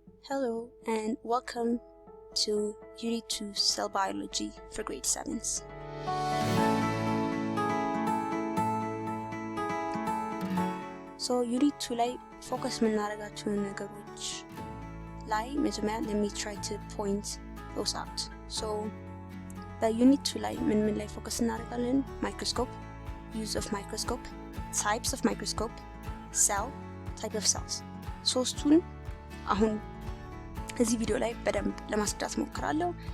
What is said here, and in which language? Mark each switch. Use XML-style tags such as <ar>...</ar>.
<en>Hello and welcome to Unit 2 Cell Biology for Grade 7s. So Unit 2</en> <am>ላይ ፎከስ የምናደርጋቸው ነገሮች ላይ መጀመሪያ</am> <en>let me try to point those out.</en> <am>So በዩኒት 2 ላይ ምን ላይ ፎከስ እናደርጋለን?</am> <en>Microscope, use of microscope, types of microscope, cell, type of cells.</en> <am>ሶስቱን አሁን እዚህ ቪዲዮ ላይ በደንብ ለማስረዳት ሞክራለሁ.</am>